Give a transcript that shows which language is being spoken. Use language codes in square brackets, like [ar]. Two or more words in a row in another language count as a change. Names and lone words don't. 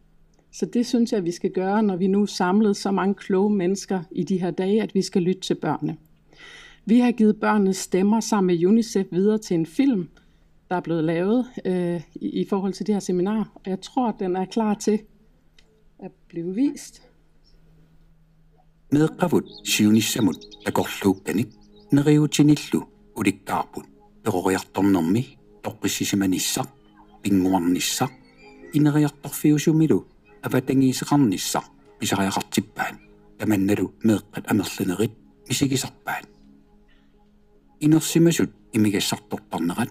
[da] Så det synes jeg, vi skal gøre, når vi nu er samlet så mange kloge mennesker i de her dage, at vi skal lytte til børnene. Vi har givet børnene stemmer sammen med UNICEF videre til en film, der er blevet lavet i forhold til det her seminar. Og jeg tror, at den er klar til at blive vist. [kl] Meeqavut siunissamut takorluuppanik neriutinillu ulikkaarput peroriartornermi toqqissisimanissaq pinguarnissaq ineriartorfiusumilu avatangiiseqarnissaq pisariaqartippaat tamannalu meeqqat amerlanerit misigisarpaat inersimasut imigassartortarnerat